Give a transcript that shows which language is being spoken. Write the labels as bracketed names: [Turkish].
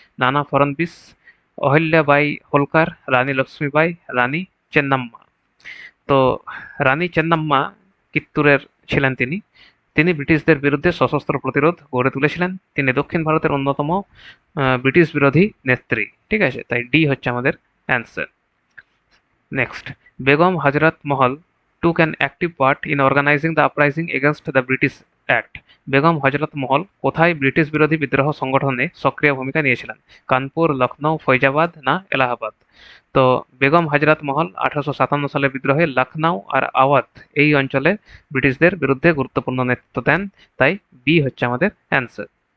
[Bangla] নানা ফড়নবিস, অহল্যাবাই হোলকার, রানী লক্ষ্মীবাই, রানী চেন্নাম্মা? তো রানী চেন্নাম্মা কিত্তুরের ছিলেন তিনি। তিনি ব্রিটিশদের বিরুদ্ধে সশস্ত্র প্রতিরোধ গড়ে তুলেছিলেন। তিনি দক্ষিণ ভারতের অন্যতম ব্রিটিশ বিরোধী নেত্রী, ঠিক আছে? তাই ডি হচ্ছে আমাদের answer. [English] Next, Begum Hazrat Mahal took an active part in organizing the uprising against the British Act. [Bangla] Begum হজরত মহল কোথায় ব্রিটিশ বিরোধী বিদ্রোহ সংগঠনে সক্রিয় ভূমিকা নিয়েছিলেন? কানপুর, লখনৌ, ফৈজাবাদ, না এলাহাবাদ? তো বেগম হজরত মহল 1857 সালের বিদ্রোহে লখনৌ আর আওয়াধ এই অঞ্চলে ব্রিটিশদের বিরুদ্ধে গুরুত্বপূর্ণ নেতৃত্ব দেন, তাই বি হচ্ছে আমাদের অ্যান্সার।